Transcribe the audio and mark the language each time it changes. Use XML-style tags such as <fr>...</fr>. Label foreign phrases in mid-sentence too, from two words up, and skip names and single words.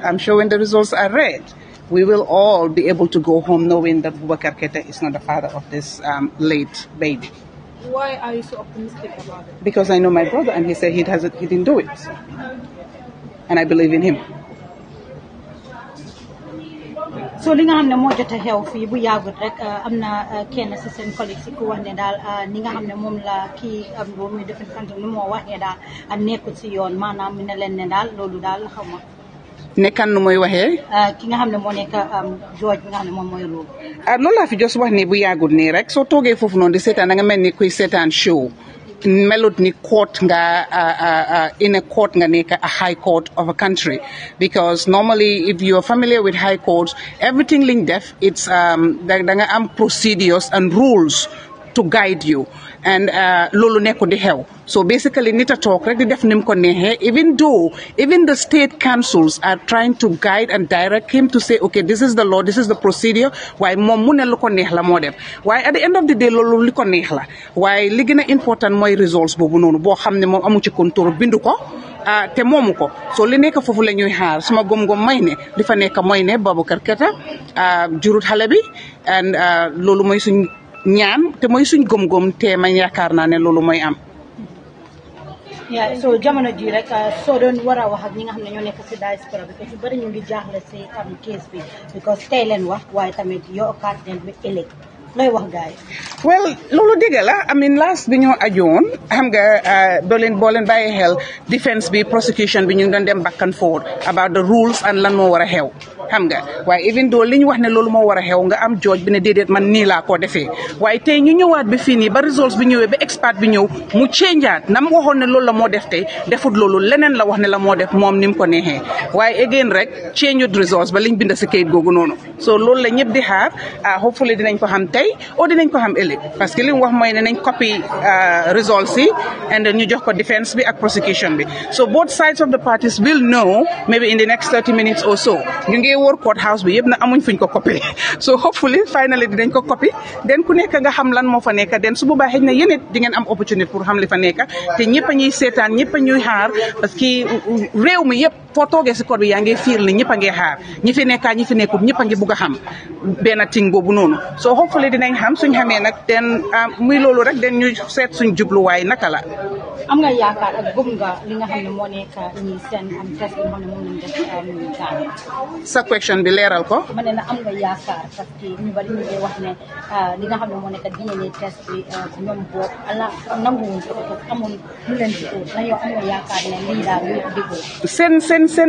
<en>I'm sure when the results are read, we will all be able to go home knowing that Baboucarr Keita is not the father of this late baby. Why are you so optimistic about it? Because I know my brother, and he said he didn't do it. And I believe in him.</en> <wo>So li nga xam ne moo jot a xew fii bu yàggut rek am na kenn si seen collègue si ku wax ne daal ni nga xam ne moom la kii boobu muy defal sant ni moo wax ne daal nekkul si yoon maanaam mi ne leen ne daal loolu daal xaw ma. nekkan nu mooy waxee. ki nga xam ne moo nekk George bi nga xam ne moom mooy loolu. loolu laa fi jos wax ni bu yàggut nii rek soo toogee foofu noonu di seetaan da nga mel ni kuy seetaan show. Melut ni court nga</wo> <en>in a court nga nekk a high court of a country, because normally if you're familiar with high courts, everything</en> <wo>liñ def</wo> <en>it's</en> <wo>da nga am</wo> <en>procedures and rules to guide you, and</en> <wo>lolu nekko di xew. So basically nita talk rek di def nim ko nexe,</wo> <en>even the state councils are trying to guide and direct him to say, okay, this is the law, this is the procedure, why</en> <wo>mom mu ne lu ko neex la moo def.</wo> <en>Why at the end of the day</en> <wo>lolu li ko neex la. Why li gëna important mooy results boobu noonu boo xam ne moom amu ci contrôle bindu ko te moomu ko. So li nekk foofu la ñuy xaar suma gom-gom may ne li fa nekk mooy ne Baboucarr Keita jurut xale bi, and loolu mooy suñ ñaan te mooy suñ gom-gom te man yaakaar naa ne loolu mooy am. so jamono ji rek soo doon war a wax ak ñi nga xam ne ñoo nekk si diaspora bi parce que bari ñu ngi jaaxle si case bi because tey leen wax waaye tamit yoo occasion bi ëllëg looy wax gaay. Well loolu dëgg la,</wo> <en>I mean last</en> <wo>bi ñoo ajoon xam nga boo leen bàyyi xel defense bi prosecution bi ñu ngi doon dem</wo> <en>back and forth about the rules</en> <wo>and lan moo war a xew xam nga. waaye even though li ñu wax ne loolu moo war a xew nga am George bi ne déedéet man nii laa ko defee, waaye tey ñu ñëwaat bi fii nii ba results bi ñëwee ba expert bi ñëw mu changeaat na mu waxoon ne loolu la moo def tey defut loolu leneen la wax ne la moo def moom ni mu ko neexee. waaye again rek changeut results ba liñ bind si kayit googu noonu. So loolu la ñëpp di xaar hopefully dinañ ko xam tey o dinañ ko xam ëllëg, parce que li mu wax mooy ne nañ copy results yi</wo> <en>and then</en> <wo>ñu jox ko defense bi ak prosecution bi.</wo> <en>So both sides of the parties will know maybe in the next 30 minutes or so.</en> <wo>ñu ngi wër court house bi yëpp na amuñ fuñ ko copy. So hopefully finally dinañ ko copy, den ku nekk nga xam lan moo fa nekk, den su boobaa xëy na yéen it di ngeen am opportunité pour xam li fa nekk. te ñëpp a ñuy seetaan ñëpp a ñuy xaar, parce que réew mi yëpp foo toogee si court bi yaa ngi fiir ni ñëpp a ngi xaar, ñi fi nekkaa ñi fi nekkul ñëpp a ngi bugg a xam benn ting boobu noonu. So hopefully dinañ xam suñ xamee nag den muy loolu rek den ñu seet suñ jubluwaay naka la. am nga yaakaar ak gëm nga li nga xam ne moo nekk ñi seen test bi nga xam ne moom lañ def Gambia. sa question bi leeral ko. ma ne la am nga yaakaar parce que ñu bari ñu ngi wax ne li nga xam ne moo nekk DNA test bi ñoom boobu ala nanguwuñ ko parce que amul lu leen ci ut na yow am nga yaakaar ne lii daal ñu ko déggoo.</wo>